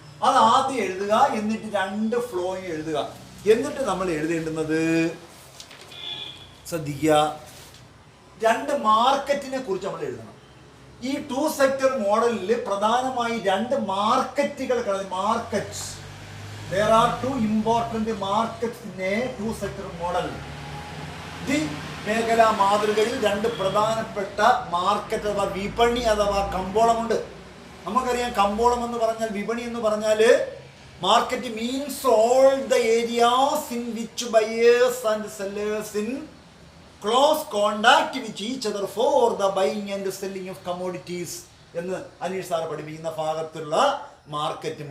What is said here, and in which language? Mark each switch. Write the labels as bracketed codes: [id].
[ml] അത് ആദ്യം എഴുതുക, എന്നിട്ട് 2 ഫ്ലോയും എഴുതുക. എന്നിട്ട് നമ്മൾ എഴുതേണ്ടുന്നത് ശ്രദ്ധിക്കുക, 2 മാർക്കറ്റിനെ കുറിച്ച് നമ്മൾ എഴുതണം. ഈ 2 സെക്ടർ മോഡലിൽ പ്രധാനമായി രണ്ട് മാർക്കറ്റുകൾ market. [en] There are two important markets in a 2 sector model. [ml] The മേഖലാ മാതൃകയിൽ രണ്ട് പ്രധാനപ്പെട്ട മാർക്കറ്റ് അഥവാ വിപണി അഥവാ കമ്പോളമുണ്ട്. നമുക്കറിയാം, കമ്പോളം എന്ന് പറഞ്ഞാൽ, [en] വിപണി എന്ന് പറഞ്ഞാൽ, market means all the areas in which buyers and sellers in close contact with each other for the buying and selling of commodities [ml] എന്ന് അനീഷ് സാർ പഠിപ്പിക്കുന്ന ഭാഗത്തുള്ള മാർക്കറ്റ്.